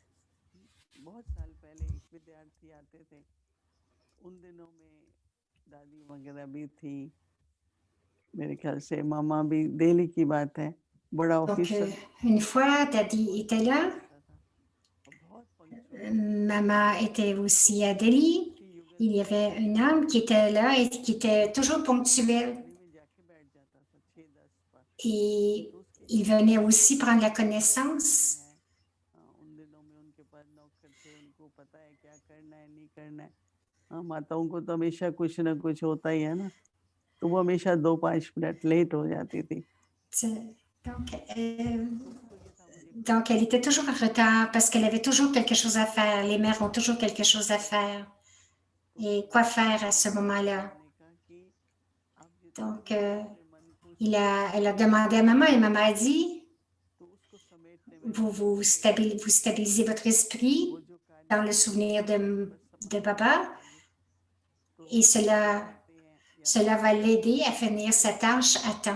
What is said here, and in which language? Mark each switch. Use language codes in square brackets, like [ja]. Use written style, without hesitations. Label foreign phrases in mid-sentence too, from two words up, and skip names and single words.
[fr] Donc, une fois, Daddy était là. Maman était aussi à Delhi. Il y avait un homme qui était là et qui était toujours ponctuel. Et il venait aussi prendre la connaissance. [hi] माताओं को तो हमेशा कुछ ना कुछ होता ही है ना, तो वो हमेशा 2-5 मिनट लेट हो जाती थी. [fr] Donc, elle était toujours en retard parce qu'elle avait toujours quelque chose à faire. Les mères ont toujours quelque chose à faire. Et quoi faire à ce moment-là? Donc, elle a demandé à maman et maman a dit, vous stabilisez votre esprit dans le souvenir de papa et cela va l'aider à finir sa tâche à temps.